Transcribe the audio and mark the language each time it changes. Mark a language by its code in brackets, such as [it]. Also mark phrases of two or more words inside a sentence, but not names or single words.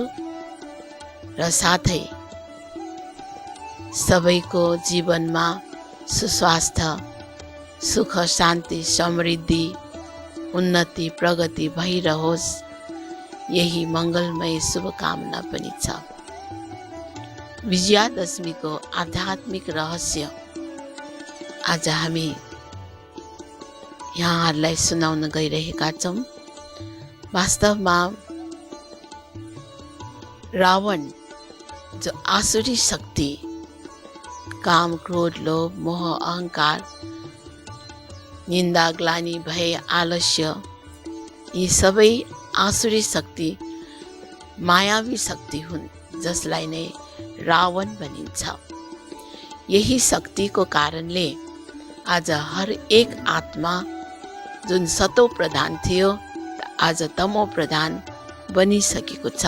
[ne] र साथै सबैको जीवनमा सुस्वास्थ्य, सुख, शान्ति, समृद्धि, उन्नति, प्रगति भइरहोस्, यही मङ्गलमय शुभकामना पनि छ। विजयादशमीको आध्यात्मिक रहस्य आज हामी यहाँहरूलाई सुनाउन गइरहेका छौँ। वास्तवमा रावण जो आसुरी शक्ति, काम, क्रोध, लोभ, मोह, अहंकार, निन्दा, ग्लानि, भय, आलस्य, यी सबै आसुरी शक्ति मायावी शक्ति हुन्, जसलाई नै रावण भनिन्छ। यही शक्तिको कारणले आज हर एक आत्मा जुन सतो प्रधान थियो आज तमो प्रधान बनिसकेको छ।